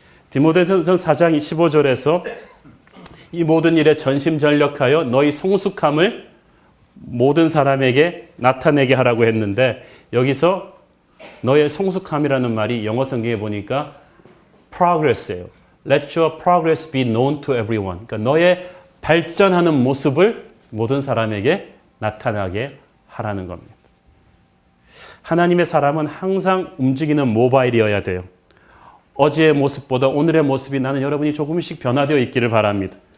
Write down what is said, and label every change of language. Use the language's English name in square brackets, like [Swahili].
[Korean] 디모데전서 4장 15절에서 이 모든 일에 전심전력하여 너희 성숙함을 모든 사람에게 나타내게 하라고 했는데 여기서 너의 성숙함이라는 말이 영어 성경에 보니까 progress예요. [English] Let your progress be known to everyone. [Korean] 그러니까 너의 발전하는 모습을 모든 사람에게 나타나게 하라는 겁니다. 하나님의 사람은 항상 움직이는 모바일이어야 돼요. 어제의 모습보다 오늘의 모습이 나는 여러분이 조금씩 변화되어 있기를 바랍니다.